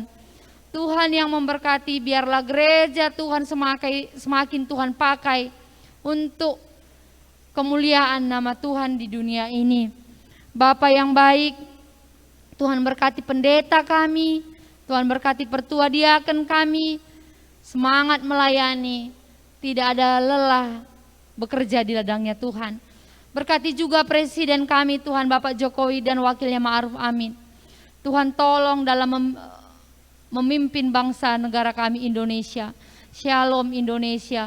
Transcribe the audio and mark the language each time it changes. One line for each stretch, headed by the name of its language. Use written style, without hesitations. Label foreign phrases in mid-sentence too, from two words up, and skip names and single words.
Indonesian: Tuhan yang memberkati, biarlah gereja Tuhan semakin Tuhan pakai untuk kemuliaan nama Tuhan di dunia ini. Bapa yang baik, Tuhan berkati pendeta kami, Tuhan berkati pertua diaken kami, semangat melayani, tidak ada lelah bekerja di ladangnya Tuhan. Berkati juga presiden kami Tuhan Bapak Jokowi dan wakilnya Ma'ruf Amin. Tuhan tolong dalam memimpin bangsa negara kami Indonesia. Shalom Indonesia.